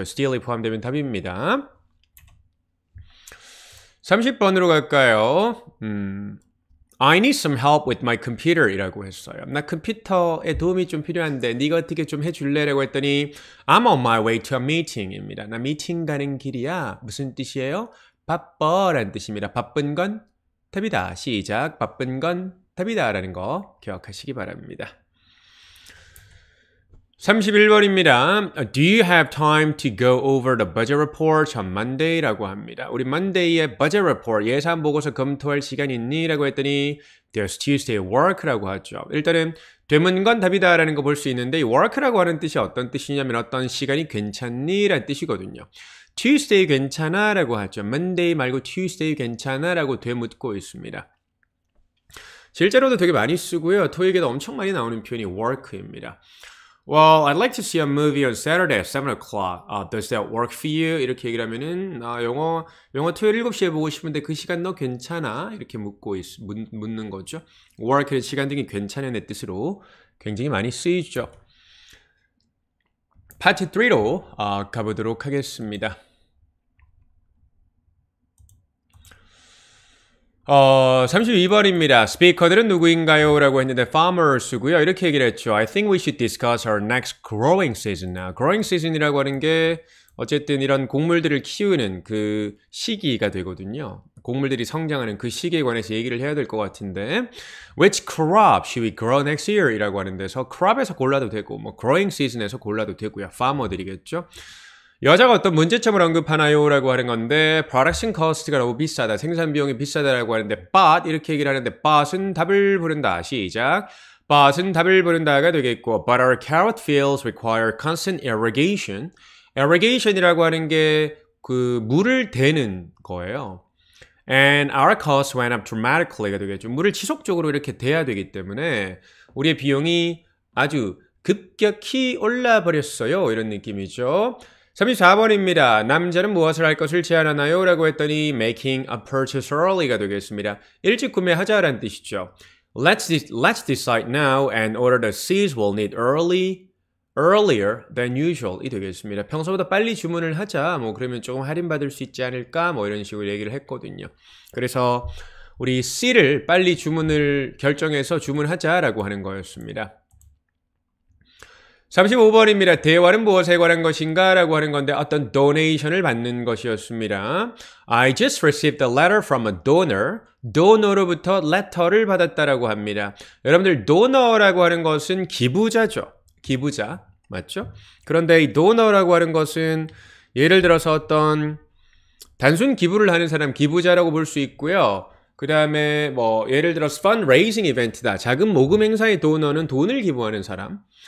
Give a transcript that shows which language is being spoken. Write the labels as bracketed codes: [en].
[ko] still이 포함되면 답입니다. 30번으로 갈까요? [en] I need some help with my computer [ko] 이라고 했어요. 나 컴퓨터에 도움이 좀 필요한데 네가 어떻게 좀 해줄래? 라고 했더니 [en] I'm on my way to a meeting [ko] 입니다. 나 미팅 가는 길이야. 무슨 뜻이에요? 바빠 라는 뜻입니다. 바쁜 건 답이다. 시작. 바쁜 건 답이다 라는 거 기억하시기 바랍니다. 31번입니다. [en] Do you have time to go over the budget report on Monday? [ko] 라고 합니다. 우리 Monday의 budget report, 예산 보고서 검토할 시간 있니? 라고 했더니 [en] There's Tuesday work [ko] 라고 하죠. 일단은 되면 건 답이다 라는 거 볼 수 있는데 이 work라고 하는 뜻이 어떤 뜻이냐면 어떤 시간이 괜찮니? 라는 뜻이거든요. Tuesday 괜찮아? 라고 하죠. Monday 말고 Tuesday 괜찮아? 라고 되묻고 있습니다. 실제로도 되게 많이 쓰고요. 토익에도 엄청 많이 나오는 표현이 work입니다. [en] Well, I'd like to see a movie on Saturday at 7 o'clock. Does that work for you? [ko] 이렇게 얘기를 하면은 영어 토요일 7시에 보고 싶은데 그 시간 너 괜찮아? 이렇게 묻는 거죠. work의 시간 등이 괜찮은 의 뜻으로 굉장히 많이 쓰이죠. 파트 3로 가보도록 하겠습니다. 32번입니다. 스피커들은 누구인가요? 라고 했는데 farmers고요. 이렇게 얘기를 했죠. [en] I think we should discuss our next growing season now. [ko] growing season이라고 하는 게 어쨌든 이런 곡물들을 키우는 그 시기가 되거든요. 곡물들이 성장하는 그 시기에 관해서 얘기를 해야 될 것 같은데 [en] Which crop should we grow next year? [ko] 이라고 하는 데서 crop에서 골라도 되고 뭐 growing season에서 골라도 되고요. farmer들이겠죠. 여자가 어떤 문제점을 언급하나요? 라고 하는 건데 production cost가 너무 비싸다. 생산 비용이 비싸다라고 하는데 but 이렇게 얘기를 하는데 but은 답을 부른다. 시작. but은 답을 부른다가 되겠고 [en] but our carrot fields require constant irrigation. [ko] irrigation이라고 하는 게 그 물을 대는 거예요. [en] And our costs went up dramatically [ko] 가 되겠죠. 물을 지속적으로 이렇게 대야 되기 때문에 우리의 비용이 아주 급격히 올라 버렸어요. 이런 느낌이죠. 34번입니다. 남자는 무엇을 할 것을 제안하나요? 라고 했더니 [en] making a purchase early [ko] 가 되겠습니다. 일찍 구매하자라는 뜻이죠. [en] Let's decide now and order the seats we'll need earlier than usual [ko] 이 되겠습니다. 평소보다 빨리 주문을 하자. 뭐 그러면 조금 할인받을 수 있지 않을까? 뭐 이런 식으로 얘기를 했거든요. 그래서 우리 C를 빨리 결정해서 주문하자라고 하는 거였습니다. 35번입니다. 대화는 무엇에 관한 것인가? 라고 하는 건데 어떤 donation을 받는 것이었습니다. [en] I just received a letter from a donor. [ko] donor로부터 letter를 받았다라고 합니다. 여러분들 donor라고 하는 것은 기부자죠. 기부자. 맞죠? 그런데 이 donor라고 하는 것은 예를 들어서 어떤 단순 기부를 하는 사람 기부자라고 볼 수 있고요. 그 다음에 뭐 예를 들어서 fundraising 이벤트다. 자금 모금 행사의 donor는 돈을 기부하는 사람.